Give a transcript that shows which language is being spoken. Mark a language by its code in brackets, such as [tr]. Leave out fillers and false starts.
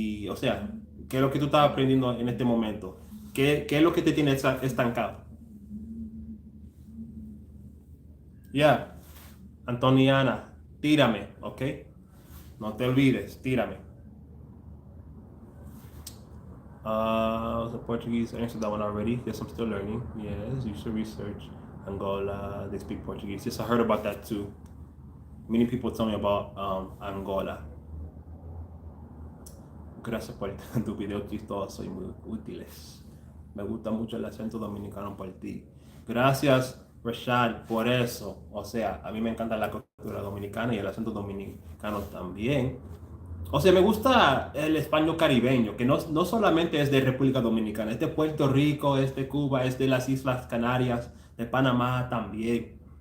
[es] O sea, ¿qué es lo que tú estás aprendiendo en este momento? ¿Qué es lo que te tiene estancado? Yeah, Antoniana, tírame, ¿ok? No te olvides, tírame. [en] The Portuguese, I answered that one already. Yes, I'm still learning. Yes, you should research Angola. They speak Portuguese. Yes, I heard about that too. Many people tell me about Angola. [es] Gracias por tu video chistoso y muy útiles. Me gusta mucho el acento dominicano por ti. Gracias, Rashad, por eso. O sea, a mí me encanta la cultura dominicana y el acento dominicano también. O sea, me gusta el español caribeño, que no solamente es de República Dominicana, es de Puerto Rico, es de Cuba, es de las Islas Canarias, de Panamá también.